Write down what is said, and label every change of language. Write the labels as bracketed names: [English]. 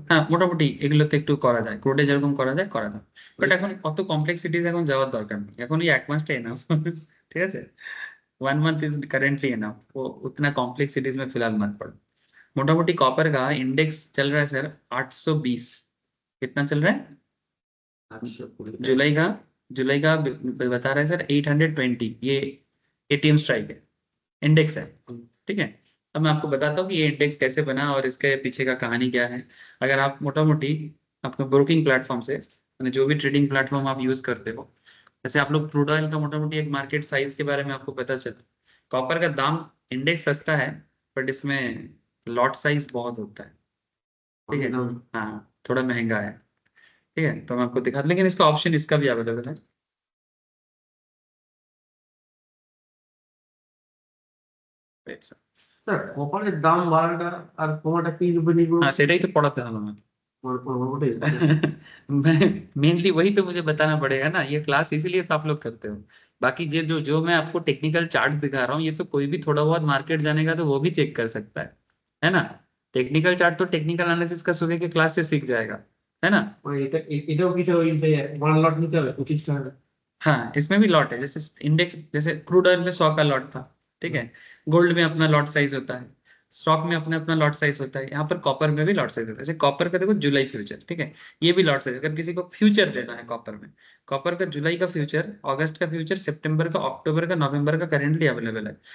[Bangla] হ্যাঁ মোটামুটি এগুলোতে একটু করা যায়, ক্রুডে যেরকম করা যায় করা যায়, বাট এখন অত কমপ্লেক্সিটিজ এখন যাওয়ার দরকার নেই, এখন এই 1 মাসটা এনাফ। [Hindi] ঠিক আছে, [English] 1 month is currently enough, [Hindi] वो उतना कॉम्प्लेक्सिटीज में फिलहाल मत पड़ो। मोटामोटी कॉपर का इंडेक्स चल रहा है सर 820। कितना चल रहा है? [Bangla] আচ্ছা পুরো [Hindi] जुलाई का बता रहा है सर 820, ये एटीएम स्ट्राइक है, इंडेक्स है। ठीक है, अब मैं आपको बताता हूँ कि ये इंडेक्स कैसे बना और इसके पीछे का कहानी क्या है। अगर आप मोटा मोटी अपने ब्रोकिंग प्लेटफॉर्म से, यानी जो भी ट्रेडिंग प्लेटफॉर्म आप यूज करते हो, जैसे आप लोग क्रूड ऑयल का मोटा मोटी एक मार्केट साइज के बारे में आपको पता चला। कॉपर का दाम इंडेक्स सस्ता है बट इसमें लॉट साइज बहुत होता है। ठीक है, हाँ थोड़ा महंगा है। ठीक है, तो मैं आपको दिखा, लेकिन इसका ऑप्शन इसका भी अवेलेबल है। [English] Wait, sir. [Bangla] স্যার কপারের দাম বাড়াটা আর কমাটা কি রূপে নির্ভর [Hindi] हाँ सेटा ही तो पढ़ाता हूँ मैं। [Bangla] ওটাই [Hindi] मैं मेनली वही तो मुझे बताना पड़ेगा ना, ये क्लास इसीलिए तो आप लोग करते हो। बाकी ये जो मैं आपको टेक्निकल चार्ट दिखा रहा हूँ, ये तो कोई भी थोड़ा बहुत मार्केट जानेगा तो वो भी चेक कर सकता है ना। टेक्निकल चार्ट तो टेक्निकल एनालिसिस का सुबह के क्लास से सीख जाएगा, है ना। [Bangla] মানে এটাও কি স্যার ওই ওয়ান লট নিতে হবে 25 টাকা? [Hindi] हाँ इसमें भी लॉट है, जैसे इंडेक्स, जैसे क्रूड ऑयल में 100 का लॉट था। ठीक है, गोल्ड में अपना लॉट साइज होता है, स्टॉक में अपना अपना लॉट साइज होता है, यहाँ पर कॉपर में भी लॉट साइज होता है। जैसे कॉपर का देखो जुलाई फ्यूचर, ठीक है, ये भी लॉट साइज। अगर किसी को फ्यूचर लेना है कॉपर में, कॉपर का जुलाई का फ्यूचर, अगस्त का फ्यूचर, सितंबर का, अक्टूबर का, नवंबर का करेंटली अवेलेबल है।